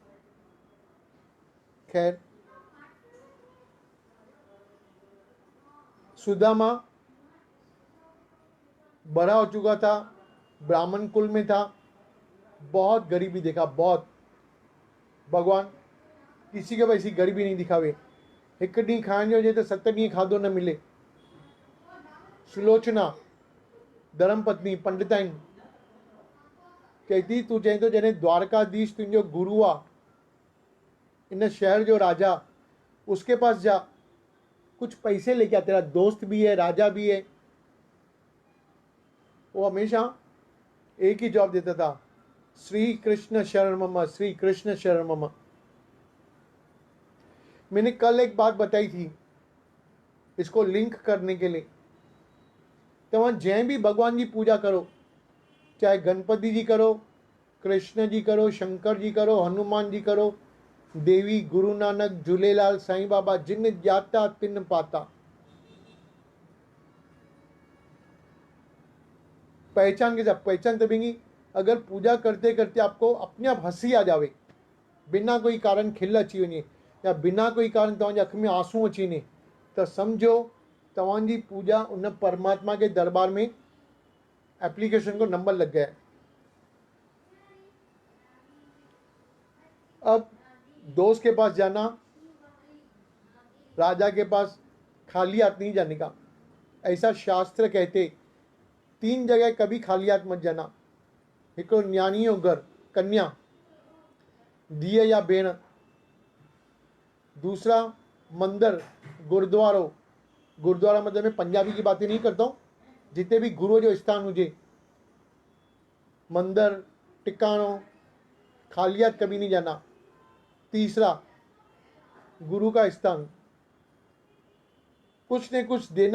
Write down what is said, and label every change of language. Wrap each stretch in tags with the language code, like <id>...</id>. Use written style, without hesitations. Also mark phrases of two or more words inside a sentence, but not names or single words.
<hi>खैर, सुदामा बड़ा हो चुका था, ब्राह्मण कुल में था, बहुत गरीबी देखा, बहुत। भगवान किसी के वैसी गरीबी नहीं दिखावे।</hi> <sd>एक ॾींहुं खाइण जो हुजे त 7 ॾींहं खाधो न मिले।</sd> <hi>सुलोचना धर्मपत्नी पंडिताइन कहती,</hi> <sd>तू चई तो जॾहिं द्वारकाधीश तुंहिंजो गुरु आहे, इन शहर जो राजा,</sd> <hi>उसके पास जा, कुछ पैसे लेके आ, तेरा दोस्त भी है, राजा भी है। वो हमेशा एक ही जवाब देता था,</hi> <sa>श्री कृष्ण शरण मम, श्री कृष्ण शरण मम।</sa> <hi>मैंने कल एक बात बताई थी, इसको लिंक करने के लिए। तो वहाँ जैं भी भगवान जी पूजा करो, चाहे गणपति जी करो, कृष्ण जी करो, शंकर जी करो, हनुमान जी करो, देवी गुरु नानक, झूलेलाल, साईं बाबा, जिन जाता तिन पाता। पहचान के साथ पहचान तबेंगी अगर पूजा करते करते आपको अपने आप हंसी आ जावे, बिना कोई कारण</hi> <sd>खिल अची वञे</sd> <hi>या बिना कोई कारण</hi> <sd>तव्हांजी अख में आंसू अची वञे, त सम्झो तव्हांजी पूजा</sd> <hi>उन परमात्मा के दरबार में एप्लीकेशन को नंबर लग गया है। अब दोस्त के पास जाना, राजा के पास खाली हाथ नहीं जाने का। ऐसा शास्त्र कहते, 3 जगह कभी खाली हाथ मत जाना।</hi> <sd>हिकिड़ो न्याणी जो घर, कन्या, धीअ या भेण।</sd> <hi>दूसरा मंदिर, गुरुद्वारो। गुरुद्वारा मतलब मैं पंजाबी की बातें नहीं करता हूँ, जितने भी गुरु जो स्थान हुए, मंदिर, टिकाणो, खाली हाथ कभी नहीं जाना। तीसरा गुरु का स्थान, कुछ न कुछ देना।</hi>